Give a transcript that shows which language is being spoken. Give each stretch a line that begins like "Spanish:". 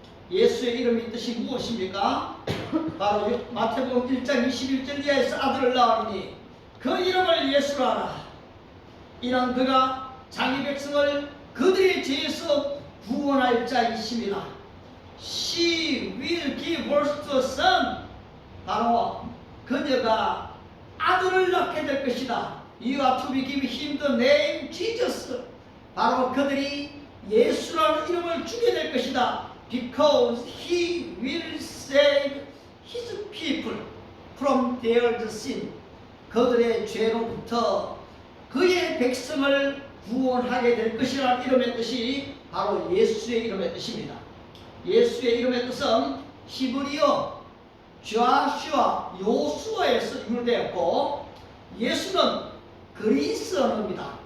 Korean: 예수의 이름의 뜻이 무엇입니까? 바로 마태복음 1장 21절 이하에서 아들을 낳으니 그 이름을 예수라 하라. 이는 그가 자기 백성을 그들의 죄에서 구원할 자이십니다.
English: She will give birth to a son.
Korean: 바로 그녀가 아들을 낳게 될 것이다.
English: You are to be give him the name Jesus.
Korean: 바로 그들이 예수라는 이름을 주게 될 것이다.
English: Because he will save his people from their sin.
Korean: 그들의 죄로부터 그의 백성을 구원하게 될 것이라는 이름의 뜻이 바로 예수의 이름의 뜻입니다. 예수의 이름의 뜻은 히브리어 좌슈아 요수아에서 유래되었고, 예수는 그리스 언어입니다.